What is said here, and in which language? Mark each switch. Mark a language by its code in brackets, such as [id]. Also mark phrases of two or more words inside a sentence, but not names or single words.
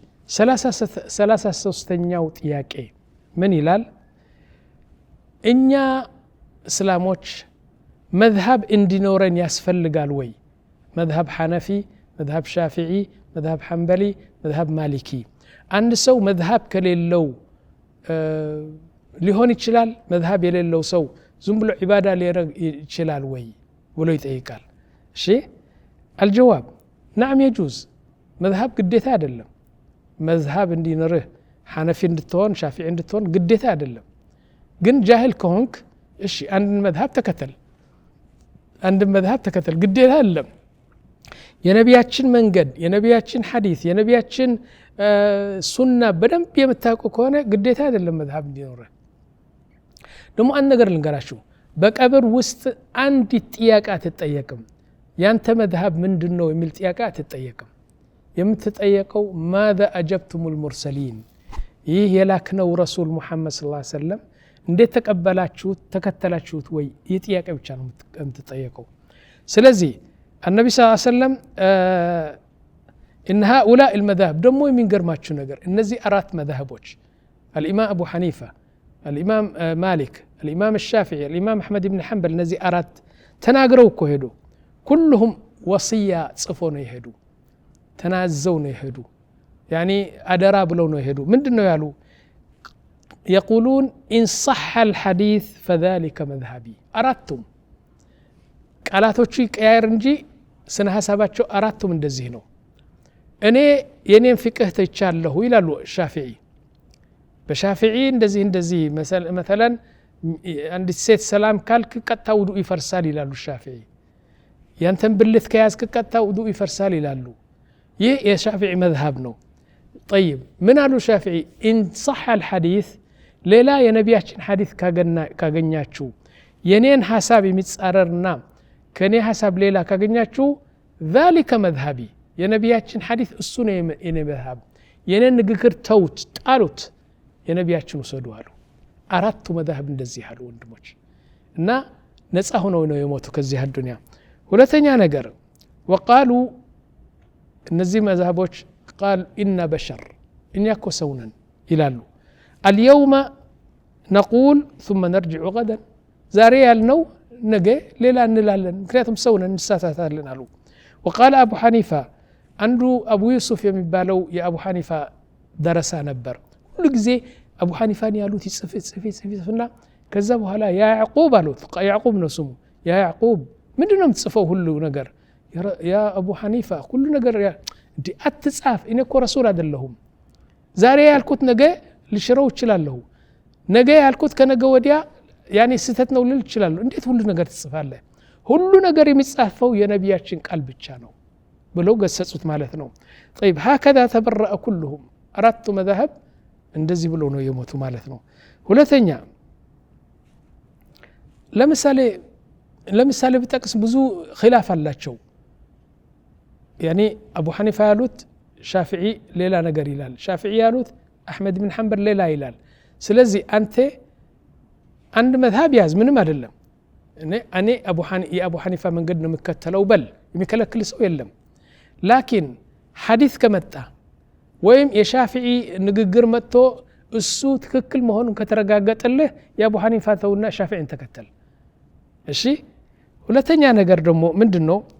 [am] 33ኛው ጥያቄ ምን ይላል እኛ እስላሞች መዝሀብ እንዲኖረን ያስፈልጋል ወይ መዝሀብ ሐነፊ መዝሀብ ሻፊዒ መዝሀብ ሐንበሊ መዝሀብ ማሊኪ አንድ ሰው መዝሀብ ከሌለው ሊሆን ይችላል መዝሀብ የሌለው ሰው ዝም ብሎ ዒባዳ ሊያደርግ ይችላል ወይ ብሎ ይጠይቃል እሺ [ar] الجواب نعم يجوز [am] መዝሀብ ግዴታ አይደለም መዝሀብ እንዲኖርህ ሐነፊ እንድትሆን ሻፊዒ እንድትሆን ግዴታ አይደለም ግን ጃሂል ከሆንክ እሺ አንድ መዝሀብ ተከተል ግዴታ አይደለም የነቢያችን መንገድ የነቢያችን ሐዲስ የነቢያችን ሱና በደንብ የምታውቁ ከሆነ ግዴታ አይደለም መዝሀብ እንዲኖርህ ደግሞ አንድ ነገር ልንገራችሁ በቀብር ውስጥ አንድ ጥያቄ አትጠየቅም ያንተ መዝሀብ ምንድነው የሚል ጥያቄ አትጠየቅም የምትጠየቀው [ar] ماذا اجبتم المرسلين [am] ይህ የላክነው ረሱል ሙሐመድ [ar] صلى الله عليه وسلم [am] እንዴት ተቀበላችሁት ተከተላችሁት ወይ ይህ ጥያቄ ብቻ ነው የምትጠየቀው ስለዚህ [ar] النبي صلى الله عليه وسلم ان هؤلاء المذاهب [am] ደሞ የሚገርማችሁ ነገር እነዚህ አራት መذهቦች [ar] الامام ابو حنيفه الامام مالك الامام الشافعي الامام احمد بن حنبل [am] እነዚህ አራት ተናግረው እኮ ሄዱ [ar] كلهم وصيه [am] ጽፎ ነው ይሄዱ ተናዘው ነው ይሄዱ يعني አደራ ብለው ነው ይሄዱ ምንድነው ያሉ [ar] يقولون ان صح الحديث فذلك مذهبي [am] አራቱም ቃላቶቹ ይቀያየር እንጂ ስነ ሐሳባቸው አራቱም እንደዚህ ነው እኔ የኔን ፍቅህ ተቻለሁ ይላሉ ሻፊዒ በሻፊዒ እንደዚህ مثلا አንድ ሴት ሰላም ካልክ ቀጥታ ውዱእ ይፈርሳል ይላሉ ሻፊዒ ያንተን ብልት ከያዝክ ቀጥታ ውዱእ ይፈርሳል ይላሉ ይህ የሻፊዒ መዝሀብ ነው طيب ምን አሉ ሻፊዒ [ar] إن صح الحديث [am] ሌላ የነቢያችን ሐዲስ ካገኛችሁ የኔን ሐሳብ የሚጻረርና ከኔ ሐሳብ ሌላ ካገኛችሁ [ar] ذلك مذهبي [am] የነቢያችን ሐዲስ እሱ ነው የኔ መዝሀብ የኔን ንግግር ተውት ጣሉት የነቢያችን ወሰዱ አሉ አራቱ መዝሀብ እንደዚህ አሉ ወንድሞች እና ነፃ ሆነው ነው የሞቱ ከዚህ አዱንያ ሁለተኛ ነገር وقالوا እነዚህ መዝሀቦች [ar] قال إن بشر إن يكو سونا [am] ይላሉ [ar] اليوم نقول ثم نرجع غدا [am] ዛሬ ያልነው ነገ ሌላ እንላለን ምክንያቱም ሰውነን እንሳሳታለን አሉ [ar] وقال أبو حنيفة [am] አንዱ አቡ ዩሱፍ የሚባለው የአቡ ሐኒፋ ደረሳ ነበር ሁሉ ጊዜ አቡ ሐኒፋን ያሉት ይጽፍና ከዛ በኋላ ያ ያዕቁብ አሉት ያዕቁብ ነው ስሙ ያ ያዕቁብ ምንድነው የምትጽፈው ሁሉ ነገር ያ አቡ ሐኒፋ ሁሉ ነገር እንዴ አትጻፍ እኔ እኮ ረሱል አይደለሁም ዛሬ ያልኩት ነገ ልሽረው ይችላልሁ ነገ ያልኩት ከነገ ወዲያ ያኔ ስህተት ነው ልል ይችላል እንዴት ሁሉ ነገር ትጽፋለህ ሁሉ ነገር የሚጻፈው የነቢያችን ቃል ብቻ ነው ብለው ገሰጹት ማለት ነው [ar] طيب هكذا تبرأ كلهم [am] አራቱ መذهب እንደዚህ ብለው ነው የሞቱ ማለት ነው ሁለተኛ ለምሳሌ ብጠቅስ ብዙ ኺላፍ አላቸው يعني أبو حنيفة ያሉት ሻፊዒ ሌላ ነገር ይላል ሻፊዒ ያሉት አህመድ ብን ሐንበል ሌላ ይላል ስለዚህ አንተ አንድ መዝሀብ ያዝ ምንም አይደለም እኔ የአቡ ሐኒፋ መንገድ ነው የምከተለው በል የሚከለክል ሰው የለም ላኪን ሐዲስ ከመጣ ወይም የሻፊዒ ንግግር መጥቶ እሱ ትክክል መሆኑን ከተረጋገጠልህ የአቡ ሐኒፋ ተውና ሻፊዒን ተከተል እሺ ሁለተኛ ነገር ደግሞ ምንድነው